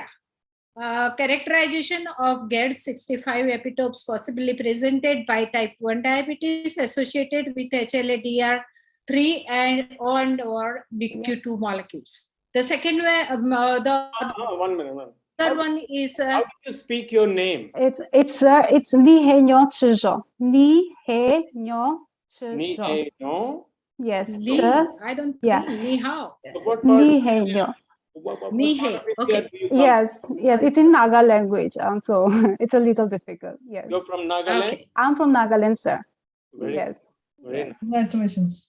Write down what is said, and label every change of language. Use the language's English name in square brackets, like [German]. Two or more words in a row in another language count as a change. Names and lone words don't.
[English] Characterization of GAD65 epitopes possibly presented by type 1 diabetes associated with HLA-DR3 and or DQ2 molecules. The second way, 1 minute. third one is how do you speak your name? It's Ni He Nyo Chizho. Ni He Nyo Ni Chizho. He No. Yes. I don't Yeah. think Ni Hao. What part Ni of He India? Nyo. Ni He. Okay. Do you come Yes. Yes. It's in Naga language, so it's a little difficult. Yes. You're from Nagaland? Okay. I'm from Nagaland, sir. Very Yes. Very nice. Congratulations.